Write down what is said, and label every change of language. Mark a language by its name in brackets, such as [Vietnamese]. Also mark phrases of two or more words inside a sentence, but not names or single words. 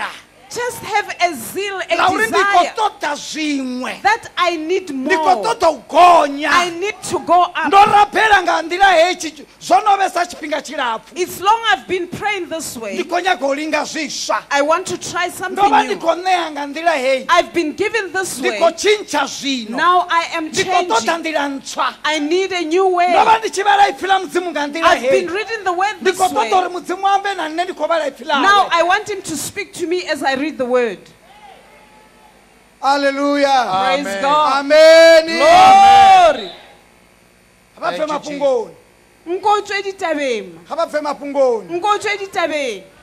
[English] Just have a zeal, a [Venda] la uri ndi khou [English] desire [Venda] ṱoḓa zwiṅwe [English] that I need [Venda] ndi khou [English] more. [Venda] ṱoḓa u gonya [English] I need to go up. [Venda] ndo rapela nga nḓila hetshi zwo no vhesa tshifhinga tshilapfu [English] It's long I've been praying this [Venda] ndi [English] way. [Venda] khou nyaga u linga zwiswa [English] I want to try [Venda] ndo [English] something [Venda] vha ndi [English] new. [Venda] khou ṋea nga nḓila heyi [English] I've been given this [Venda] ndi [English] way. [Venda] khou tshintsha zwino [English] Now I am [Venda] ndi khou ṱoḓa [English] changing. [Venda] nḓila ntswa [English] I need a new way. [Venda] ndo vha ndi tshi vhala ipfi ḽa mudzimu nga nḓila [English] I've been [Venda] heyi [English] reading the word [Venda] ndi [English] this [Venda] khou ṱoḓa [English] way. [Venda] uri mudzimu ambe na nne ndi khou vhala ipfi [English] Now [Venda] ḽawe [English] I want him to speak to me as I read the word. [Venda] haleluya [English] Praise Amen. God. [Venda] ameni [English] Glory. [Venda] ga ba pfe [English] Thank you, [Venda] mafhungoni [Northern Sotho] Nko tswe ditabeng. [Venda] ga ba pfe mafhungoni [Northern Sotho] Nko tswe ditabeng.